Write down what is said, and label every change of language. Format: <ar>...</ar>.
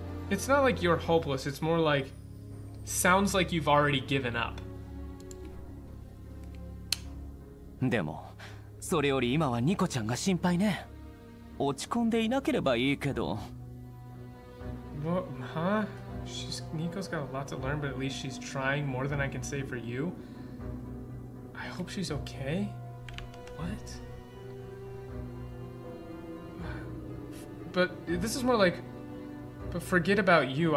<en>It's not like you're hopeless. It's more like, sounds like you've already given up.</en> <ja>でも、それより今はニコちゃんが心配ね。落ち込んでいなければいいけど。</ja> <en>What? Huh? Nico's got a lot to learn, but at least she's trying more than I can say for you. I hope she's okay. What? But this is more like, but forget about you.</en>